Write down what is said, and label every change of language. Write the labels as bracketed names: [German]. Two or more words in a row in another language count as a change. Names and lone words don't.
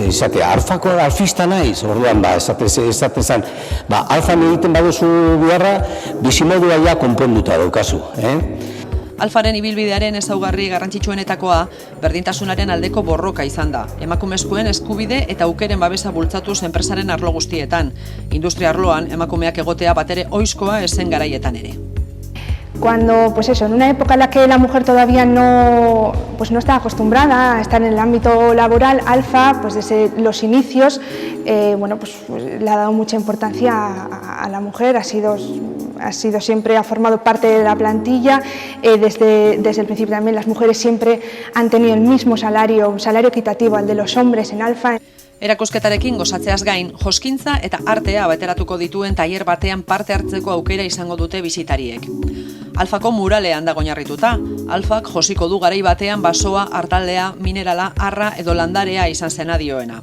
[Basque] Izate, alfista naiz, orduan, esaten zan, Alfan egiten baduzu biharra, bizimodua ja konponduta daukazu, Alfaren ibilbidearen ezaugarri garrantzitsuenetakoa berdintasunaren aldeko borroka izan da. Emakumezkoen eskubide eta aukeren babesa bultzatuz enpresaren arlo guztietan. Industria arloan emakumeak egotea batere ohizkoa ezen garaietan ere. [Spanish] Cuando, pues eso, en una época en la que la mujer todavía no está acostumbrada a estar en el ámbito laboral, Alfa, pues desde los inicios, le ha dado mucha importancia a la mujer, ha sido siempre, ha formado parte de la plantilla, desde el principio también las mujeres siempre han tenido el mismo salario, un salario equitativo al de los hombres en Alfa. [Basque] Erakusketarekin gozatzeaz gain, joskintza eta artea bateratuko dituen tailer batean parte hartzeko aukera izango dute bisitariek. Alfako muralean dago oinarrituta. Alfak josiko du garai batean basoa, artaldea, minerala, arra edo landarea izan zena dioena.